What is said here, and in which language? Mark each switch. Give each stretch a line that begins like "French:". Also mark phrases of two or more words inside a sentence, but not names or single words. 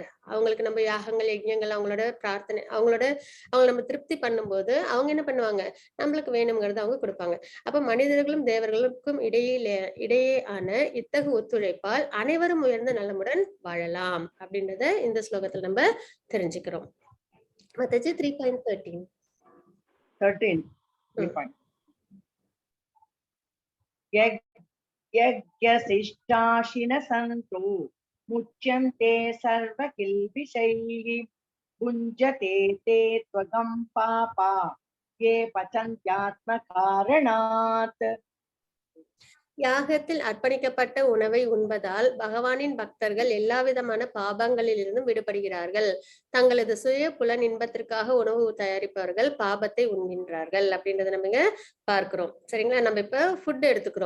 Tamil: அவங்களுக்கு நம்ம யாகங்கள் யஜ்ஞங்கள் அவங்களோட பிரார்த்தனை அவங்க நம்ம திருப்தி பண்ணும்போது அவங்க என்ன பண்ணுவாங்க? நம்மளுக்கு வேணுங்கிறத அவங்க கொடுப்பாங்க. அப்ப மனிதர்களும் தேவர்களுக்கும் இடையே ஆன இத்தகு ஒத்துழைப்பால் அனைவரும் உயர்ந்த நலமுடன் வாழலாம் அப்படின்றத இந்த ஸ்லோகத்துல நம்ம தெரிஞ்சுக்கிறோம். மத்தஜி 3.13
Sanskrit: यज्ञशिष्टाशिन सन्तु मुच्यन्ते सर्वकिल्बिषैः भुञ्जते ते त्वगं पापा ये पचन्त्यात्मकारणात्.
Tamil: யாகத்தில் அர்ப்பணிக்கப்பட்ட உணவை உண்பதால் பகவானின் பக்தர்கள் எல்லா விதமான பாபங்களில் இருந்தும் விடுபடுகிறார்கள். தங்களது சுய புலன் இன்பத்திற்காக உணவு தயாரிப்பவர்கள் பாபத்தை உண்கின்றார்கள் அப்படின்றத நம்ம இங்க பார்க்கிறோம். சரிங்களா? நம்ம இப்ப ஃபுட் எடுத்துக்கிறோம்.